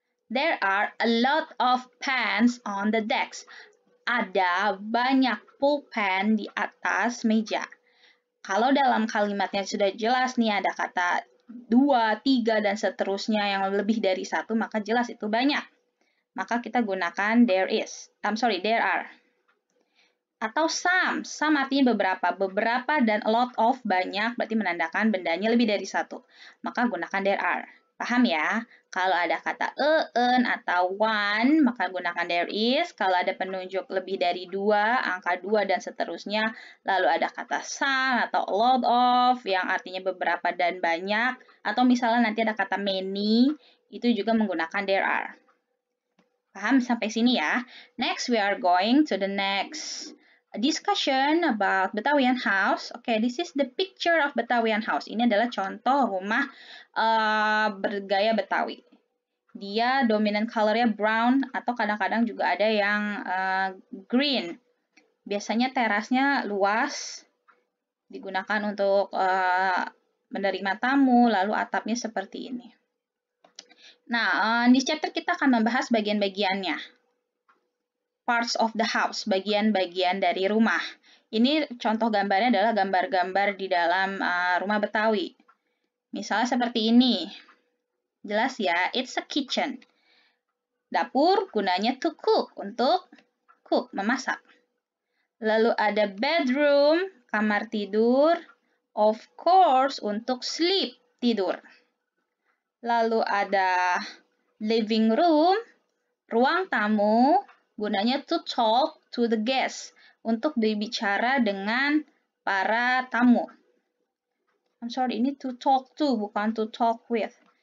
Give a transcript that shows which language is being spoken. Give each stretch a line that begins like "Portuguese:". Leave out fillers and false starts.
English: There are a lot of pens on the desk.
Indonesian: Ada banyak pulpen di atas meja. Kalau dalam kalimatnya sudah jelas nih ada kata 2, 3, dan seterusnya yang lebih dari 1, maka jelas itu banyak. Maka kita gunakan there are. Atau some artinya beberapa. Beberapa dan a lot of banyak berarti menandakan bendanya lebih dari 1. Maka gunakan there are. Paham ya? Kalau ada kata en atau one, maka gunakan there is. Kalau ada penunjuk lebih dari 2, angka 2 dan seterusnya, lalu ada kata some atau a lot of yang artinya beberapa dan banyak, atau misalnya nanti ada kata many, itu juga menggunakan there are. Paham sampai sini ya?
English: Next, we are going to the next discussion about Betawian house. Okay, this is the picture of Betawian house.
Indonesian: Ini adalah contoh rumah bergaya Betawi. Dia dominant colornya brown atau kadang-kadang juga ada yang green. Biasanya terasnya luas, digunakan untuk menerima tamu, lalu atapnya seperti ini. Nah, di chapter kita akan membahas bagian-bagiannya. Parts of the house, bagian-bagian dari rumah. Ini contoh gambarnya adalah gambar-gambar di dalam rumah Betawi. Misalnya seperti ini. Jelas ya,
English: it's a kitchen.
Indonesian: Dapur gunanya to cook, untuk cook, memasak. Lalu ada bedroom, kamar tidur. Of course, untuk sleep, tidur. Lalu ada living room, ruang tamu. Gunanya
English: to talk to the guests,
Indonesian: untuk berbicara dengan para tamu. Ini to talk to, bukan to talk with.